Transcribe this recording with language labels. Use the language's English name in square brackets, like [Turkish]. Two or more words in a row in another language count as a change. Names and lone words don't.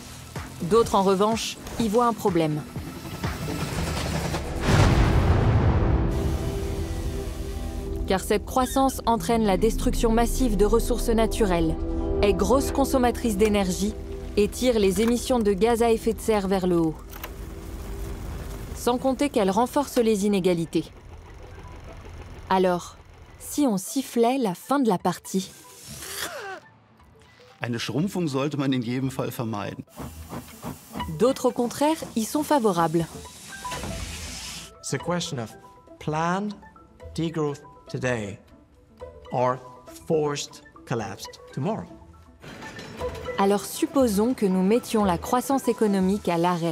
[French] D'autres, en revanche, y voient un problème. Car cette croissance entraîne la destruction massive de ressources naturelles, est grosse consommatrice d'énergie et tire les émissions de gaz à effet de serre vers le haut. Sans compter qu'elle renforce les inégalités. Alors, si on sifflait la fin de la partie? [German] Eine Schrumpfung sollte man in jedem Fall vermeiden. [French] D'autres, au contraire, y sont favorables. [English] It's a question of planned degrowth today or forced collapse tomorrow. [French] Alors supposons que nous mettions la croissance économique à l'arrêt.